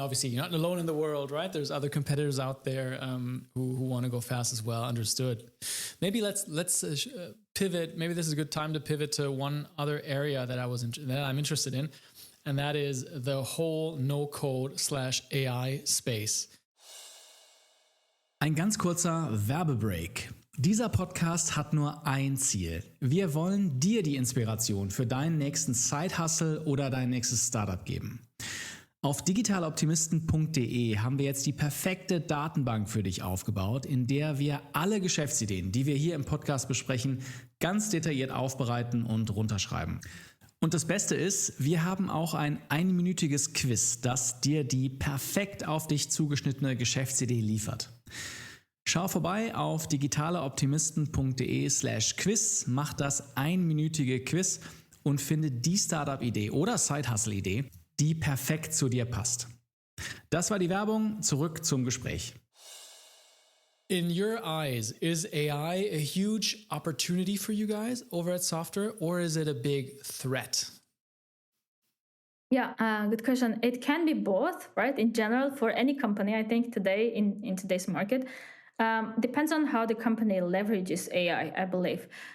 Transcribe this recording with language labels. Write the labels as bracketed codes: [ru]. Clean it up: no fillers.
[en] Obviously, you're not alone in the world, right? There's other competitors out there who want to go fast as well. Understood. Maybe let's pivot. Maybe this is a good time to pivot to one other area that I'm interested in, and that is the whole No-Code/AI Space. [de] Ein ganz kurzer Werbebreak. Dieser Podcast hat nur ein Ziel. Wir wollen dir die Inspiration für deinen nächsten Side-Hustle oder dein nächstes Startup geben. Auf digitaloptimisten.de haben wir jetzt die perfekte Datenbank für dich aufgebaut, in der wir alle Geschäftsideen, die wir hier im Podcast besprechen, ganz detailliert aufbereiten und runterschreiben. Und das Beste ist, wir haben auch ein einminütiges Quiz, das dir die perfekt auf dich zugeschnittene Geschäftsidee liefert. Schau vorbei auf digitaleoptimisten.de/quiz, mach das einminütige Quiz und finde die Startup-Idee oder Side-Hustle-Idee, die perfekt zu dir passt. Das war die Werbung, zurück zum Gespräch. [en] In your eyes, is AI a huge opportunity for you guys over at Softr, or is it a big threat? Yeah, good question. It can be both, right? In general, for any company, I think today in today's market, depends on how the company leverages AI, I believe.